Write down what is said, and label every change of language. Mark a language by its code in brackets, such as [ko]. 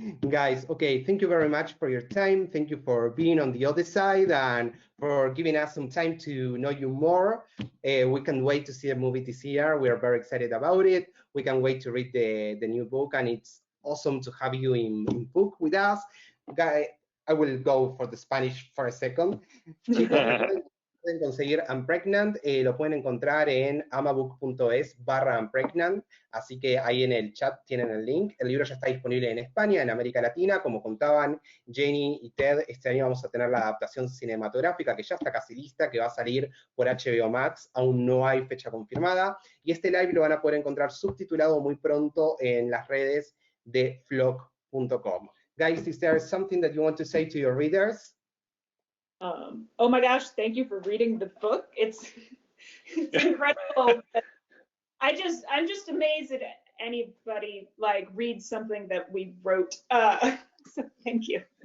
[en] Guys, okay, thank you very much for your time. Thank you for being on the other side and for giving us some time to know you more. We can't wait to see the movie this year. We are very excited about it. We can't wait to read the new book, and it's awesome to have you in book with us. Guy, I will go for the Spanish for a second. [es] Chicos, pueden conseguir Unpregnant, lo pueden encontrar en amabook.es/Unpregnant, así que ahí en el chat tienen el link. El libro ya está disponible en España, en América Latina, como contaban Jenni y Ted, este año vamos a tener la adaptación cinematográfica que ya está casi lista, que va a salir por HBO Max, aún no hay fecha confirmada, y este live lo van a poder encontrar subtitulado muy pronto en las redes de Floqq.com. [en] Guys, is there something that you want to say to your readers? Oh my gosh, thank you for reading the book. It's incredible. I'm just amazed that anybody like reads something that we wrote. So thank you.